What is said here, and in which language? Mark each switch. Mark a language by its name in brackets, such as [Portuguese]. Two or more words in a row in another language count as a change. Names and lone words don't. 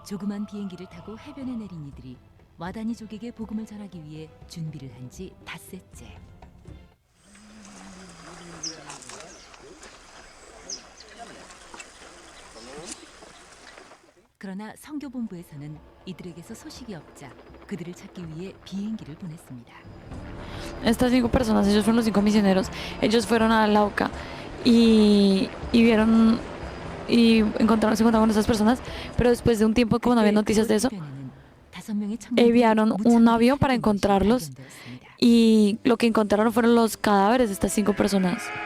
[Korean] 조그만 비행기를 타고 해변에 내린 이들이 와다니족에게 복음을 전하기 위해 준비를 한 지 닷새째. 그러나 선교본부에서는 이들에게서 소식이 없자 그들을 찾기 위해 비행기를 보냈습니다. [Spanish] Estas 5 personas, ellos fueron los 5 misioneros. Ellos fueron a Lauca y vieron y se encontraron con esas personas, pero después de un tiempo, como no había noticias de eso, enviaron un avión para encontrarlos y lo que encontraron fueron los cadáveres de estas 5 personas.